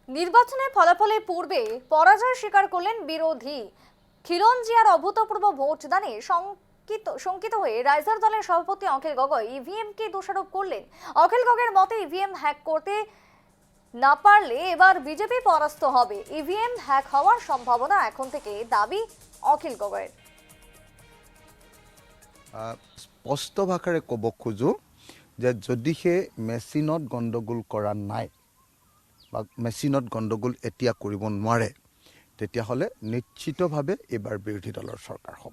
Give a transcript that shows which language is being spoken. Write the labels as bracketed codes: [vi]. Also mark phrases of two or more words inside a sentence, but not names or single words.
[bn] নির্বাচনের ফলাফলের পূর্বে পরাজয় স্বীকার করলেন বিরোধী খিলঞ্জিয়ার অভূতপূর্ব ভোটদানে শঙ্কিত হয়ে রাইজার দলের সভাপতি অখিল গগৈ ইভিএমকে দোষারোপ করলেন। অখিল গগৈর মতে ইভিএম হ্যাক করতে না পারলে এবার বিজেপি পরাস্ত হবে। ইভিএম হ্যাক হওয়ার সম্ভাবনা এখন থেকে দাবি অখিল গগৈৰ। [as] স্পষ্ট ভাষাৰে ক'ব খোজো যে যদিহে মেচিনত গণ্ডগোল কৰা নাই বা মেচিনত গণ্ডগোল এতিয়া কৰিব নোৱাৰে তেতিয়াহ'লে নিশ্চিতভাৱে এইবাৰ বিৰোধী দলৰ চৰকাৰ হ'ব।